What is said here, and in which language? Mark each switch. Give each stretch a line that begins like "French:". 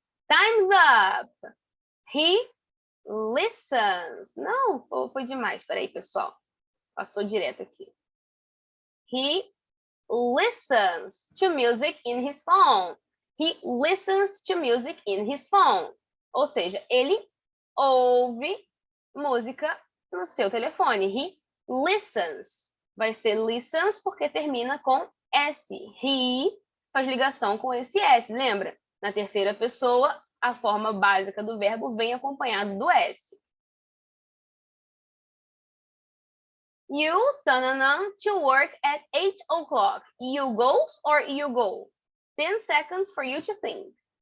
English: Time's up. He listens.
Portuguese: Não, foi demais. Peraí, pessoal. Passou direto aqui.
English: He listens to music in his phone. He listens to music in his phone.
Portuguese: Ou seja, ele ouve música no seu telefone.
English: He listens.
Portuguese: Vai ser listens porque termina com S. He faz ligação com esse S, lembra? Na terceira pessoa, a forma básica do verbo vem acompanhado do S.
English: You, tanana, to work at 8 o'clock. You goes or you go? 10 seconds for you to think.